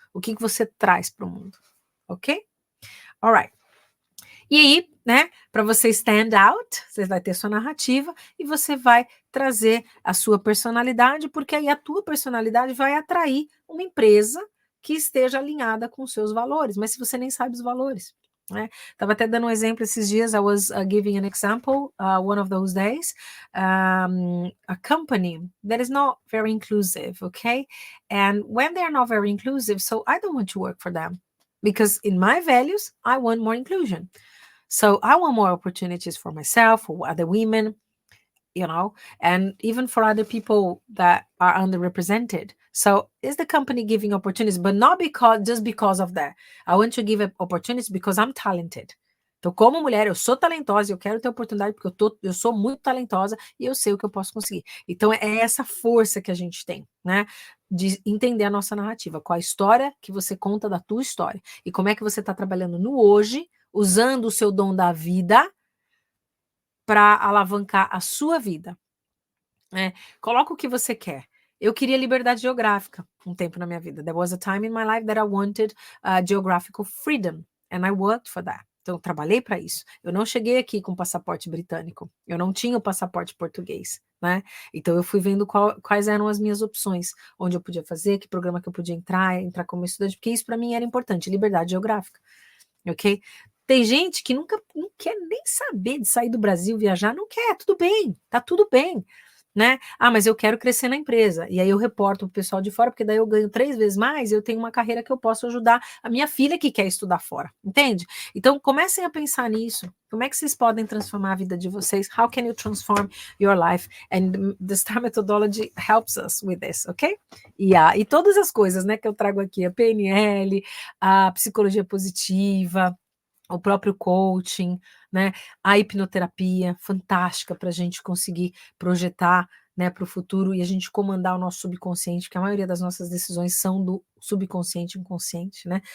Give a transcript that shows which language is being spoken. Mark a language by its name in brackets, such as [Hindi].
[Portuguese] O que você traz para o mundo? Ok? Alright. E aí, né, para você [English] stand out, [Portuguese] você vai ter sua narrativa e você vai trazer a sua personalidade, porque aí a tua personalidade vai atrair uma empresa que esteja alinhada com os seus valores, mas se você nem sabe os valores, né? Tava até dando um exemplo esses dias, [English] I was giving an example, one of those days, a company that is not very inclusive, okay? And when they are not very inclusive, so I don't want to work for them, because in my values, I want more inclusion. So I want more opportunities for myself, for other women, you know, and even for other people that are underrepresented. So is the company giving opportunities, but not just because of that. I want to give opportunities because I'm talented. [Portuguese] Então, como mulher, eu sou talentosa, eu quero ter oportunidade porque eu sou muito talentosa e eu sei o que eu posso conseguir. Então, é essa força que a gente tem, né? De entender a nossa narrativa, qual a história que você conta da tua história e como é que você está trabalhando no hoje, usando o seu dom da vida para alavancar a sua vida. Coloca o que você quer. Eu queria liberdade geográfica um tempo na minha vida. [English] There was a time in my life that I wanted geographical freedom, and I worked for that. [Portuguese] Então, eu trabalhei para isso. Eu não cheguei aqui com passaporte britânico. Eu não tinha o passaporte português, né? Então, eu fui vendo quais eram as minhas opções, onde eu podia fazer, que programa que eu podia entrar como estudante, porque isso para mim era importante, liberdade geográfica, ok? Tem gente que não quer nem saber de sair do Brasil, viajar, não quer, tudo bem, tá tudo bem, né? Mas eu quero crescer na empresa, e aí eu reporto o pessoal de fora, porque daí eu ganho 3 vezes mais, e eu tenho uma carreira que eu posso ajudar a minha filha que quer estudar fora, entende? Então, comecem a pensar nisso, como é que vocês podem transformar a vida de vocês? [English] How can you transform your life? And the STAR methodology helps us with this, ok? [Portuguese] E todas as coisas, né, que eu trago aqui, a PNL, a psicologia positiva, o próprio coaching, né? A hipnoterapia, fantástica para a gente conseguir projetar, né, para o futuro e a gente comandar o nosso subconsciente, que a maioria das nossas decisões são do subconsciente e inconsciente, né?